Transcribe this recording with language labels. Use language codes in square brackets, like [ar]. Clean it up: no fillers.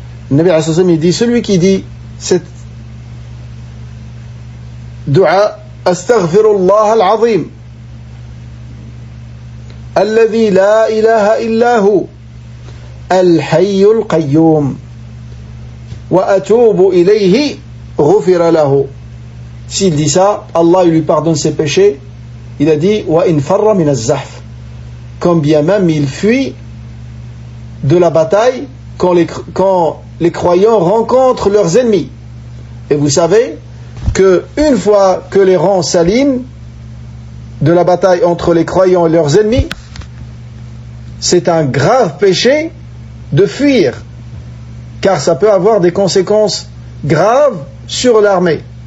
[fr] Le Nabi alayhi salam il dit celui qui dit cette dua [ar] astaghfirullah al-azim alladhi la ilaha illa hu الحي القيوم وأتوب إليه غفر له. [fr] S'il dit ça, Allah lui pardonne ses péchés. Il a dit [ar] وإن فر من الزحف. [fr] Quand bien même il fuit de la bataille quand les croyants rencontrent leurs ennemis. Et vous savez que une fois que les rangs s'alignent de la bataille entre les croyants et leurs ennemis, c'est un grave péché de fuir, car ça peut avoir des conséquences graves sur l'armée.